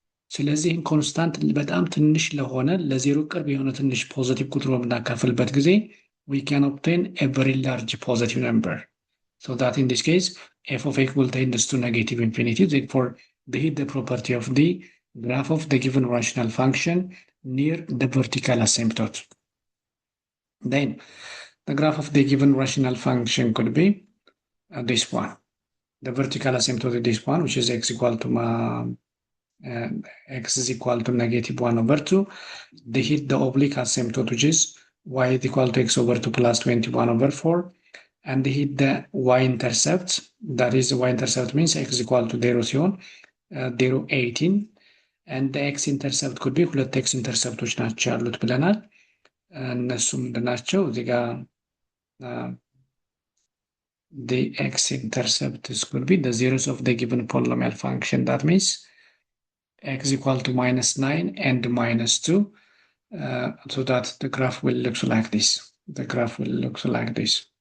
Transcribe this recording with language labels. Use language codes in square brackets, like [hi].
[am] ስለዚህ ኮንስታንት በጣም ትንሽ ለሆነ ለዜሮ ቅርብ የሆነ ትንሽ ፖዚቲቭ ቁጥር በምናካፍልበት ጊዜ [en] we can obtain a very large positive number. So that in this case f of x will tend to negative infinity. Therefore the property of the graph of the given rational function near the vertical asymptote. Then the graph of the given rational function could be this one. The vertical asymptote is this one, which is x equal to x is equal to negative 1 over 2. They hit the oblique asymptote, which is y is equal to x over 2 plus 21 over 4. And they hit the y-intercept. That is, the y-intercept means x is equal to 0 [am] ሲሆን [en] 0 18. And the x-intercept could be [am] ሁለት x-intercepቶች ናቸው ያሉት ብለናል። እነሱ ምንድናቸው? እዚህ ጋር [en] the x-intercept could be the zeros of the given polynomial function. That means x equal to minus 9 and minus 2. So that the graph will look like this. The graph will look like this.